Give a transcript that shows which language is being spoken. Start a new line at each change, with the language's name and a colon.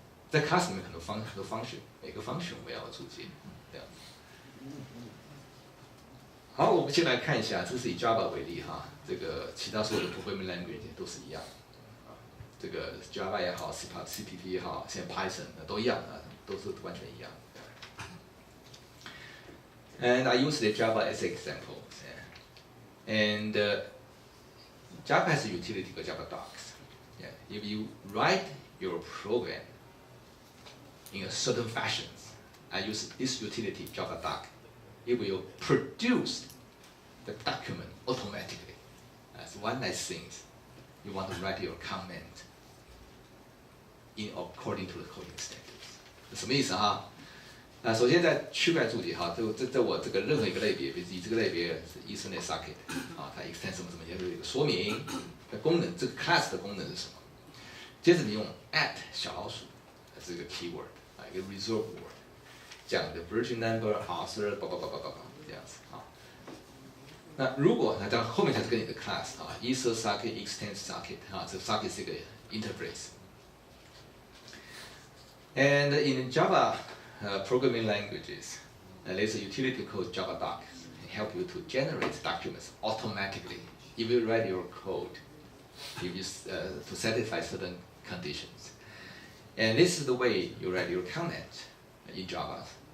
Chinese: 在 class 里面很多 function， 每个 function 我也要注解。这样。好，我们先来看一下，这是以 Java 为例哈，这个其他所有的 programming language 都是一样。这个 Java 也好 ，CPP 也好，现在 Python 都一样啊，都是完全一样。
English: And I use the Java as an example. And Java has a utility called Java Docs. Yeah. If you write your program in a certain fashion, I use this utility Java Doc. It will produce the document automatically. That's one nice thing. You want to write your comment according to the coding standards.
Chinese: 什么意思哈？首先在区块注解哈，在我这个任何一个类别，比如以这个类别是 Ethernet socket 啊，它 extend 什么，也有一个说明的功能，这个 class 的功能是什么？接着你用 @ 小老鼠这个 keyword 啊，一个 reserve word， 讲的 version number author 这样子啊。那如果那到后面才是跟你的 class 啊 ，ether socket extend socket 啊，这个 socket 是一个 interface。
English: And in Java programming languages, there's a utility called Java Docs. It helps you to generate documents automatically. If you write your code, if you, to satisfy certain conditions. And this is the way you write your comment in Java.